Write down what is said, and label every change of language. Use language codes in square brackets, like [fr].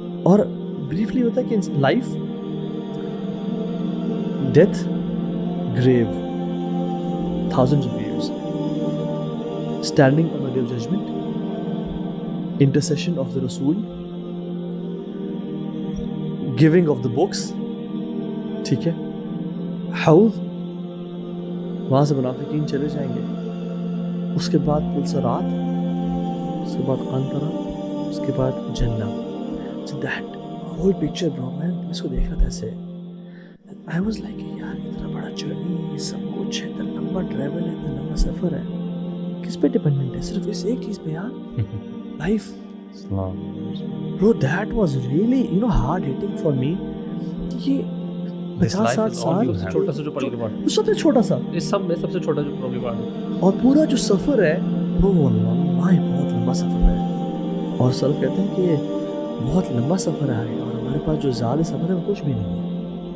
[ur] اور بریفلی ہوتا ہے کہ life, death, گریو, [en] thousands of years, standing on the day of judgment, intercession of the Rasul, giving of the books, [ur] ٹھیک ہے, حوض, وہاں سے منافقین چلے جائیں گے, اس کے بعد پلسرات, اس کے بعد قنطرہ, اس کے بعد جنہ. [en] So that whole picture bro, [ur] میں اس کو دیکھ رہا تھا ایسے, [en] I was like [ur] یار اتنا بڑا جرنی ہے, سب کچھ ہے, اتنا لمبا ٹریول ہے, اتنا لمبا سفر ہے, کس پہ ڈپینڈنٹ ہے؟ صرف اس ایک چیز پہ یار, life. [en] Bro, that was really, you know, hard hitting for me. [ur] یہ 50-60 سال چھوٹا سا جو پلی پارٹ, سب سے چھوٹا سا, اس سب میں سب سے چھوٹا جو پلی پارٹ ہے, اور پورا جو سفر ہے وہ واللہ بہت لمبا سفر ہے. اور سلف کہتے ہیں کہ بہت لمبا سفر ہے اور ہمارے پاس جو زیادہ سفر ہے وہ کچھ بھی نہیں ہے.